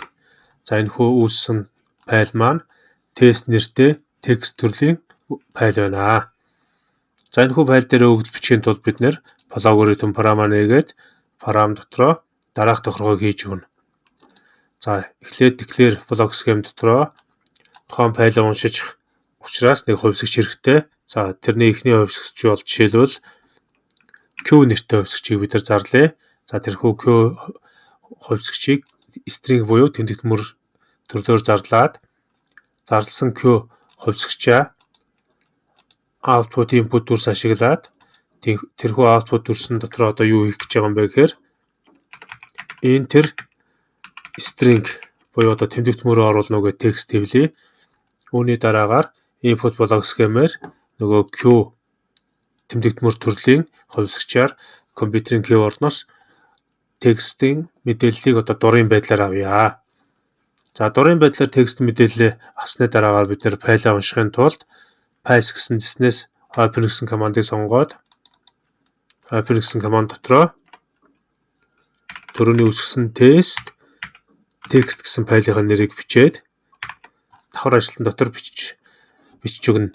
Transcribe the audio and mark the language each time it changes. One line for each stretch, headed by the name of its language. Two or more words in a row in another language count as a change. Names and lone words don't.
Mongolian: За энэхүү үүссэн файл маань тест нэртэй текст төрлийн файл байна. За энэхүү файл дээр өгөгдөл бичихийн тулд бид нэр алгоритм програм нээгээд програм дотроо дараах тохиргоог хийж өгнө. За эхлээд
English: declare block scheme
Mongolian: дотроо тухайн файлыг уншиж учраас нэг хувьсгч хэрэгтэй. За тэрний эхний хувьсгч бол жишээлбэл Q нэртэй хувьсгчийг бид нар зарлаа. За тэрхүү Q хувьсгчийг string буюу тэмдэгтмөр төрлөөр зарлаад зарласан Q хувьсгчаа
English: output input
Mongolian: дүрс ашиглаад тэрхүү output дүрсэн дотор одоо юу хийх гэж байгаа юм бэ гэхээр
English: enter string
Mongolian: буюу одоо тэмдэгтмөрөөр оруулна уу гэх текст хэвлэе. Үүний дараагаар
English: input block scheme-
Mongolian: ээр нөгөө Q тэмдэгтмөр төрлийн хувьсгчаар компьютерийн keyboard-ноос текстийн мэдээллийг одоо дурын байдлаар авъя. За дурын байдлаар текст мэдээлэл авсны дараагаар бид нэр файлаа уншихын тулд files гэсэн зэснээс open гэсэн командыг сонгоод open гэсэн команд дотроо түрүүний үүсгэсэн тест текст гэсэн файлын нэрийг бичээд давхар ажилтан дотор бичиж өгнө.